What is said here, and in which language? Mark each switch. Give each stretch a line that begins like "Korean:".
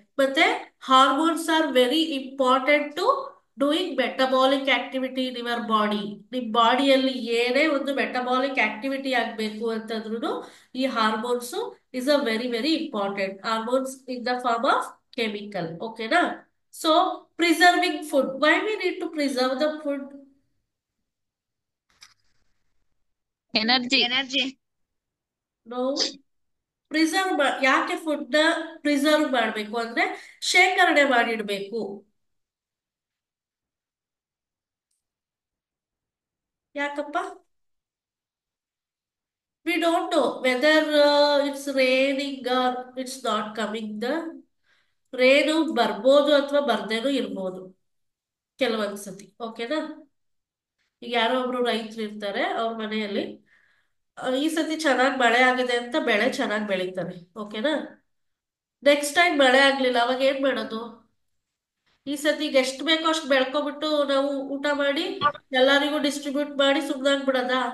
English: ಮತ್ತೆ hormones are very important to doing metabolic activity in your body.
Kannada: ನಿಮ್ಮ ಬಾಡಿಯಲ್ಲಿ ಏನೇ ಒಂದು ಮೆಟಬಾಲಿಕ್ ಆಕ್ಟಿವಿಟಿ ಆಗಬೇಕು ಅಂತಂದ್ರೂ ಈ hormones
English: Is a very very important. Hormones in the form of chemical, ಓಕೆನಾ. So preserving food, why we need to preserve the food? Energy.
Kannada: No, preserve ಯಾಕೆ food ನ ಪ್ರಿಸರ್ವ್ ಮಾಡಬೇಕು ಅಂದ್ರೆ ಶೇಖರಣೆ ಮಾಡಿಡ್ಬೇಕು. ಯಾಕಪ್ಪ?
English: we don't know whether it's raining or it's not coming.
Kannada: the rain ಬರ್ಬೋದು ಅಥವಾ ಬರ್ದೇನೂ ಇರ್ಬೋದು ಕೆಲವೊಂದ್ಸತಿ, ಓಕೆನಾ. ಈಗ ಯಾರೋ ಒಬ್ರು ರೈತರು ಇರ್ತಾರೆ ಅವ್ರ ಮನೆಯಲ್ಲಿ, ಈ ಸತಿ ಚೆನ್ನಾಗಿ ಮಳೆ ಆಗಿದೆ ಅಂತ ಬೆಳೆ ಚೆನ್ನಾಗಿ ಬೆಳೀತಾರೆ, ಓಕೆನಾ. ನೆಕ್ಸ್ಟ್ ಟೈಮ್ ಮಳೆ ಆಗ್ಲಿಲ್ಲ, ಅವಾಗ ಏನ್ ಮಾಡೋದು? ಈ ಸತಿಗೆ ಎಷ್ಟು ಬೇಕೋ ಅಷ್ಟು ಬೆಳ್ಕೊಬಿಟ್ಟು ನಾವು ಊಟ ಮಾಡಿ ಎಲ್ಲರಿಗೂ ಡಿಸ್ಟ್ರಿಬ್ಯೂಟ್ ಮಾಡಿ ಸುಮ್ಮನಾಗ್ಬಿಡದ?